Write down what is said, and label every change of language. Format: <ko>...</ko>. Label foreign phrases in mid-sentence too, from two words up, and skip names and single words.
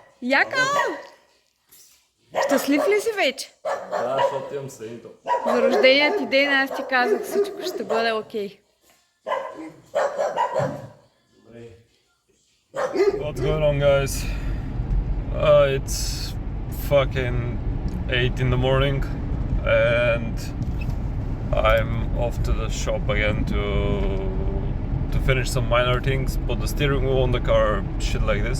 <bg>Яка? Щастлив ли си вече? Да, защото имам следито. За рождения ти ден аз ти казах, всичко ще бъде окей.</bg> <en>What's going on, guys? It's fucking 8 in the morning and I'm off to the shop again to finish some minor things, put the steering wheel on the car, shit like this.</en>